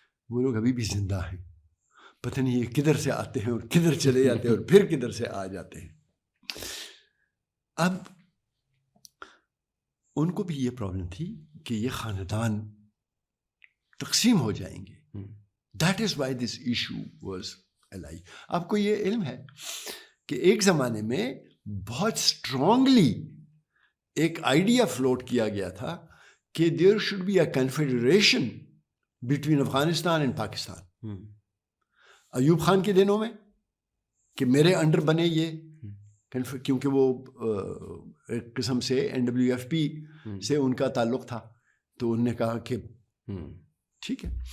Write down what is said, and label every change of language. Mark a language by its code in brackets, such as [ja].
[ur] وہ لوگ ابھی بھی زندہ ہیں، پتہ نہیں یہ کدھر سے آتے ہیں اور کدھر چلے جاتے ہیں اور پھر کدھر سے آ جاتے ہیں. اب ان کو بھی یہ پرابلم تھی کہ یہ خاندان تقسیم ہو جائیں گے. [en] That is why this issue was alive. [ur] آپ کو یہ علم ہے کہ ایک زمانے میں بہت اسٹرانگلی ایک آئیڈیا فلوٹ کیا گیا تھا کہ [en] There should be a confederation between Afghanistan and Pakistan. [ur] Ayub Khan کے دنوں میں کہ میرے انڈر بنے یہ، کیونکہ وہ ایک قسم سے NWFP سے ان کا تعلق تھا، تو انہوں نے کہا کہ ٹھیک ہے.